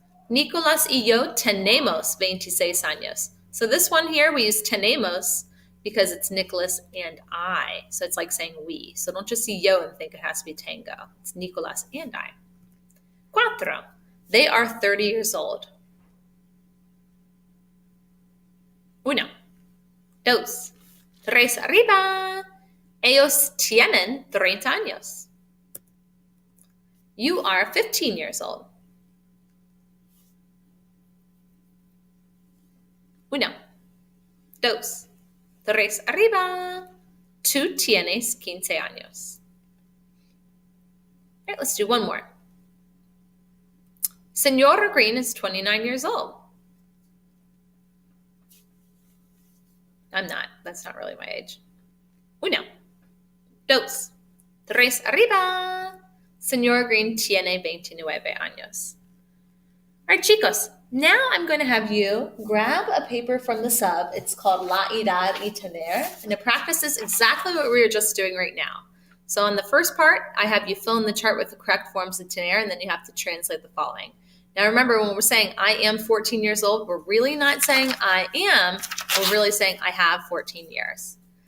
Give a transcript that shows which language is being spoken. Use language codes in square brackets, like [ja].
[es] Nicolas y yo tenemos 26 años. [en] So this one here, we use tenemos because it's Nicholas and I. So it's like saying we. So don't just see yo and think it has to be tango. It's Nicolas and I. 4. They are 30 years old. 1, 2, 3 arriba. [es] Ellos tienen 30 años. [en] You are 15 years old. 1, 2, 3 arriba. [es] Tú tienes 15 años. [en] All right, let's do one more. Senora Green is 29 years old. I'm not. That's not really my age. 1, 2, 3 arriba. [es] Senora Green tiene 29 años. [en] All right, chicos. Now I'm going to have you grab a paper from the sub. It's called [es] La Edad y Tener, [en] and it practices exactly what we were just doing right now. So on the first part, I have you fill in the chart with the correct forms of tener, and then you have to translate the following. Now remember, when we're saying I am 14 years old, we're really not saying I am, we're really saying I have 14 years.